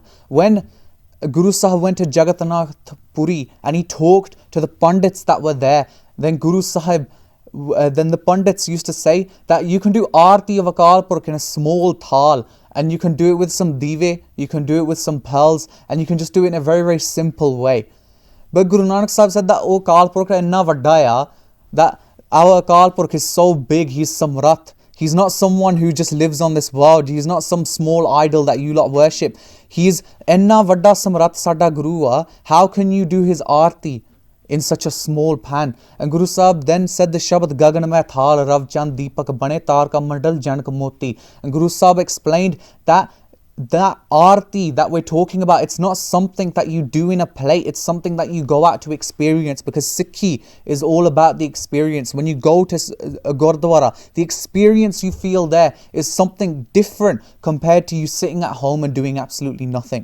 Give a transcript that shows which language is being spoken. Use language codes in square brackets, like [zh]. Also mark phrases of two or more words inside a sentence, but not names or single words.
[en] When Guru Sahib went to Jagatnath Puri and he talked to the Pandits that were there, then Guru Sahib, then the Pandits used to say that you can do Aarti of Akaal Purkh in a small thal, and you can do it with some dive, you can do it with some pearls, and you can just do it in a very, very simple way. But Guru Nanak Sahib said that oh Akaal Purkh is [pa] ਇੰਨਾ ਵੱਡਾ ਹੈ, [en] that our Akaal Purkh is so big, he's samrat. He's not someone who just lives on this world. He's not some small idol that you lot worship. He's [pa] ਇੰਨਾ ਵੱਡਾ ਸਮਰਾਟ ਸਾਡਾ ਗੁਰੂ. [en] How can you do his aarti in such a small pan? And Guru Sahib then said the Shabad [pa] ਗਗਨ ਮੈ ਥਾਲੁ ਰਵਿ ਚੰਦੁ ਦੀਪਕ ਬਨੇ ਤਾਰ ਕਾ ਮੰਡਲ ਜਨਕ ਮੋਤੀ. [en] And Guru Sahib explained that aarti that we're talking about, it's not something that you do in a plate, it's something that you go out to experience, because Sikhi is all about the experience. When you go to a Gurdwara, the experience you feel there is something different compared to you sitting at home and doing absolutely nothing.